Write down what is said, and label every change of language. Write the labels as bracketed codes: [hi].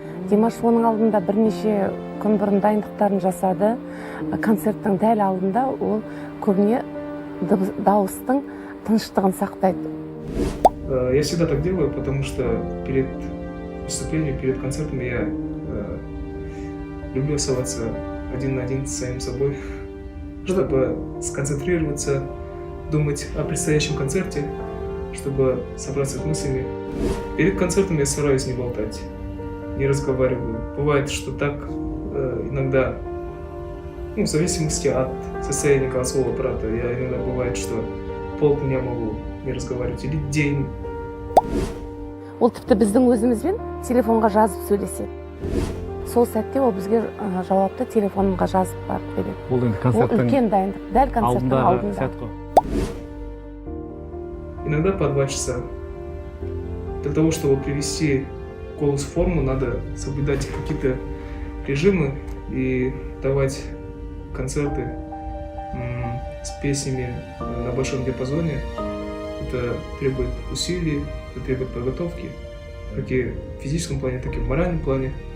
[kk] Димаш оның алдында бірнеше күн бұрын дайындықтарын жасады. Концерттің дәл алдында ол көбіне дауыстың тыныштығын сақтайды. [ru] Я всегда так делаю, потому что перед выступлением, перед концертом я люблю оставаться один на один с самим собой, чтобы сконцентрироваться, думать о предстоящем концерте, чтобы собраться с мыслями. Перед концертом я стараюсь не болтать, не разговариваю. Бывает, что так иногда, в зависимости от состояния голосового аппарата, я иногда бывает, что полдня могу не разговаривать или день. [kk] Ол тіпті біздің өзімізбен телефонға жазып сөйлеседі. Сол сәтте ол бізге жауапты телефонға жазып барып береді. Ол енді концерттің үлкен дайындық, дәл концерттің алдында. [ru] Иногда по 2 часа. Для того, чтобы привести голос в форму, надо соблюдать какие-то режимы. и давать концерты с песнями на большом диапазоне, это требует усилий, это требует подготовки, как и в физическом плане, так и в моральном плане.